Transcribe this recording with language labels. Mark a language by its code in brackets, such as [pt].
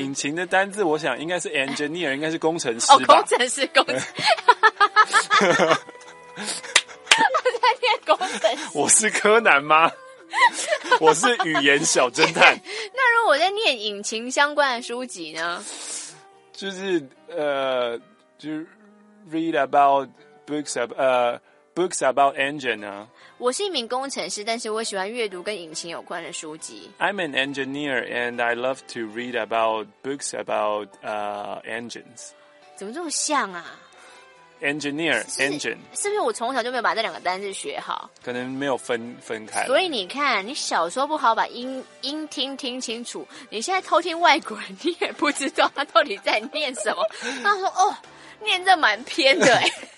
[zh] 引擎的单字，我想应该是 engineer， 应该是工程师吧。哦，工程师，工程师。我在念工程师。我是柯南吗？我是语言小侦探。那如果我在念引擎相关的书籍呢？就是就 [en] read about books of books about engine 啊。 [zh] 我是一名工程师，但是我喜欢阅读跟引擎有关的书籍。 [en] I'm an engineer and I love to read about books about engines。 [zh] 怎么这么像啊？ [en] Engineer, engine， [zh] 是不是我从小就没有把这两个单字学好？可能没有分开。所以你看，你小时候不好把音听听清楚，你现在偷听外国人，你也不知道他到底在念什么。他说：“哦，念这蛮偏的。” 哎，